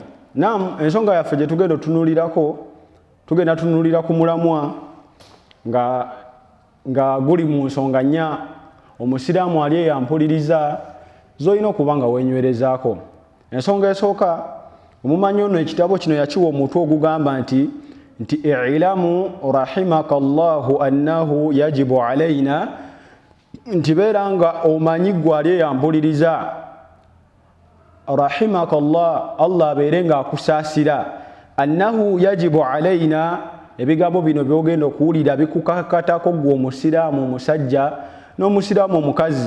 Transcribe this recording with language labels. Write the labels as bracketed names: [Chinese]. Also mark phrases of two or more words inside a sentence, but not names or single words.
[Ganda] Ensonga yaffe gye tugenda otunuulirako, tugenda tunuulira ku mulamwa nga guli mu nsonga nnya Omusiraamu ali eyampuliriza z'olina okuba nga weenywerezaako. Ensonga esooka, omumanyi ono ekitabo kino yakiwa omutwe ogugamba nti [Arabic] اعلم رحمك الله أنه يجب علينا, [Ganda] nti beera nga omanyi gwali eyampuliriza, [Arabic] رحمك الله [Ganda] abeere nga akusaasira, [Arabic] أنه يجب علينا, [Ganda] ebigambo bino byogenda okuwulira bikukakatako gwe Omusiraamu omusajja n'Omusiraamu omukazi.